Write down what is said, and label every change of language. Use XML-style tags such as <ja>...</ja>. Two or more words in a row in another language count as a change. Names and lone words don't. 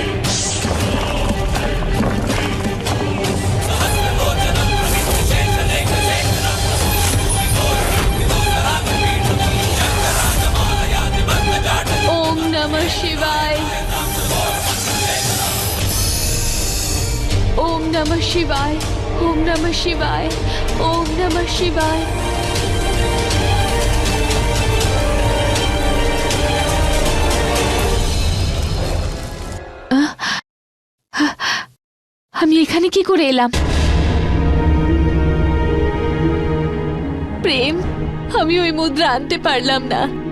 <sa>ওম নমঃ শিবায়, ওম নমঃ শিবায়। ওম নমঃ শিবায়, ওম নমঃ শিবায়।</sa> <bn>আমি এখানে কি করে এলাম? প্রেম, আমি ওই মুদ্রা আনতে পারলাম না।</bn>